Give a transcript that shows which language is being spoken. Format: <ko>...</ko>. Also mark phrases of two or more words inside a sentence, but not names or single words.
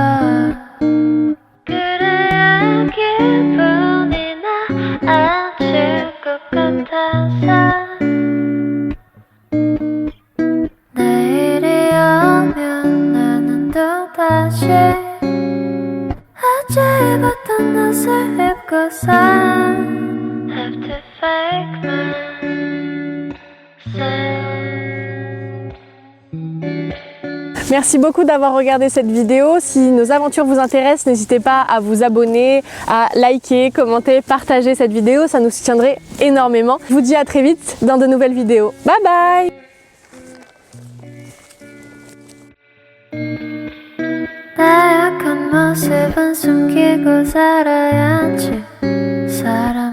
<ko>그래야 기분이 나아질 것 같아서 내일이 오면 나는 또다시 어제 입었던 옷을 입고서</ko> <en>have to fake myself.</en> <fr>Merci beaucoup d'avoir regardé cette vidéo. Si nos aventures vous intéressent, n'hésitez pas à vous abonner, à liker, commenter, partager cette vidéo. Ça nous soutiendrait énormément. Je vous dis à très vite dans de nouvelles vidéos.</fr> <en>Bye bye!</en> <ko>나약한 모습은 숨기고 살아야지</ko>